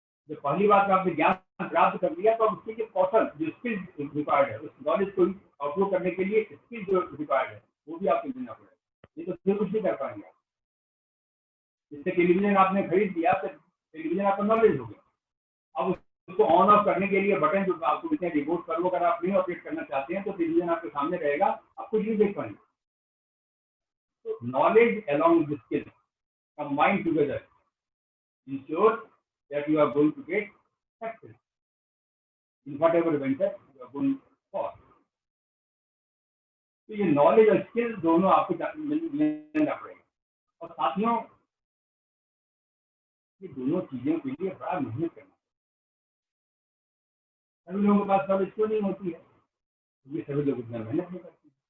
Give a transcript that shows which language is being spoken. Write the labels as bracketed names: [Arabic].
[Hindi] जो पहली बात आपने ज्ञान प्राप्त कर लिया, तो अब उसके लिए कौशल, जो स्किल रिक्वायर्ड है, उस नॉलेज को उपयोग करने के लिए स्किल जो रिक्वायर्ड है वो भी आपको देना पड़ेगा। ये तो फिर कुछ नहीं कर पाएंगे। जैसे टेलीविजन आपने खरीद लिया तो टेलीविजन आपका नॉलेज हो गया। अब उसको ऑन ऑफ करने के लिए बटन जो आपको इतने रिमोट कर लो, अगर आप नहीं ऑपरेट करना चाहते हैं तो टेलीविजन आपके सामने रहेगा, आप कुछ नहीं देख पाएंगे। [English] तो knowledge along with skill combined together ensure that you are going to get success in whatever venture you are going for. [Hindi] तो ये नॉलेज और स्किल दोनों आपको लेना पड़ेगा। और साथियों, ये दोनों चीजों के लिए बड़ा मेहनत करना। सभी लोगों के पास नॉलेज क्यों नहीं होती है? क्योंकि सभी लोग उतना मेहनत नहीं करते।